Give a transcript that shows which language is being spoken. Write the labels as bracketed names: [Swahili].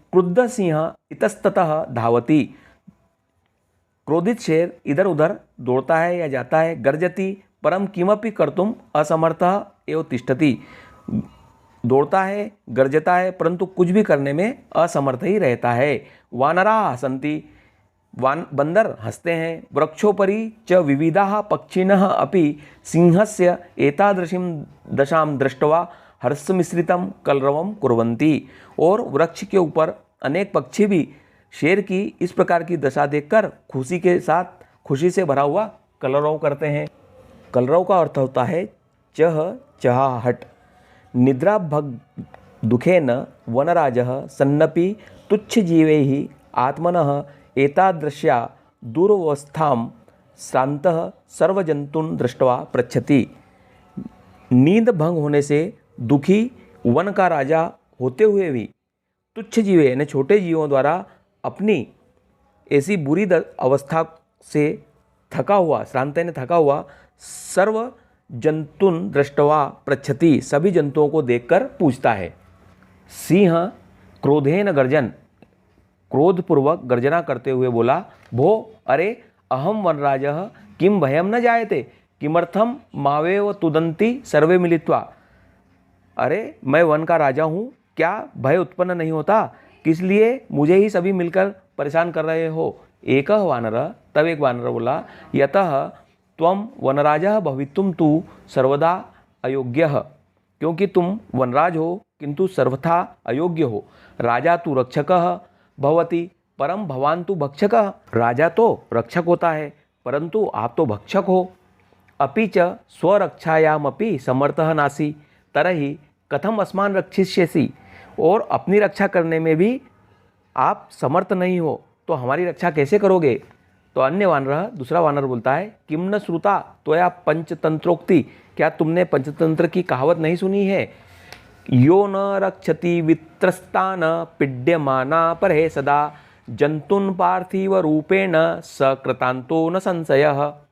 [Sanskrit] क्रुद्ध सिंह इतस्ततः धावति [Hindi] क्रोधित शेर इधर उधर दौड़ता है या जाता है। [Sanskrit] गर्जति परम किमपि कर्तुम असमर्थः एव तिष्ठति [Hindi] दौड़ता है गर्जता है परंतु कुछ भी करने में असमर्थ ही रहता है। [Sanskrit] वानराः सन्ति [Hindi] बंदर हंसते हैं। [Sanskrit] वृक्षोपरि च विविधाः पक्षिणः अपि सिंहस्य एतादृशीं दशां दृष्ट्वा हर्षमिश्रितं कलरवं कुर्वन्ति। [Hindi] और वृक्ष के ऊपर अनेक पक्षी भी शेर की इस प्रकार की दशा देखकर खुशी से भरा हुआ कलरव करते हैं। कलरव का अर्थ होता है चहाहट। [Sanskrit] निद्रा भग दुखेन वनराजः सन्नपि तुच्छजीवैः आत्मनः एतादृश्या दुरवस्थां श्रान्तः सर्वजंतून् दृष्ट्वा पृच्छति। [Hindi] नींद भंग होने से दुखी वन का राजा होते हुए भी तुच्छ जीवे यानी छोटे जीवों द्वारा अपनी ऐसी बुरी अवस्था से थका हुआ, श्रांत ने थका हुआ, [Sanskrit] सर्व जंतुन दृष्टवा पृच्छति, [Hindi] सभी जंतुओं को देखकर पूछता है। [Sanskrit] सिंह क्रोधेन गर्जन, [Hindi] क्रोधपूर्वक गर्जना करते हुए बोला, [Sanskrit] भो अरे अहम वनराजः किम भयम न जायते किमर्थम मावेव तुदंती सर्वे मिलित्वा। [Hindi] अरे मैं वन का राजा हूँ, क्या भय उत्पन्न नहीं होता? किस लिए मुझे ही सभी मिलकर परेशान कर रहे हो? एक वानर, तब एक वानर बोला, [Sanskrit] यतः त्वं वनराजः भवितुम तु सर्वदा अयोग्यः, [Hindi] क्योंकि तुम वनराज हो किंतु सर्वथा अयोग्य हो। [Sanskrit] राजा तु रक्षकः भवति परम भवान तु भक्षकः। [Hindi] राजा तो रक्षक होता है परंतु आप तो भक्षक हो। [Sanskrit] अपि च स्वरक्षायामपि समर्थः नासि तरहि कथम अस्मान् रक्षिष्यसि। [Hindi] और अपनी रक्षा करने में भी आप समर्थ नहीं हो तो हमारी रक्षा कैसे करोगे? तो अन्य वानर, दूसरा वानर बोलता है, [Sanskrit] किम न श्रुता त्वया पंचतंत्रोक्ति, [Hindi] क्या तुमने पंचतंत्र की कहावत नहीं सुनी है? [Sanskrit] यो न रक्षति वित्रस्तान पीड्यमाना परे सदा जंतुन पार्थिव रूपेण सकृतांतो न संशयः।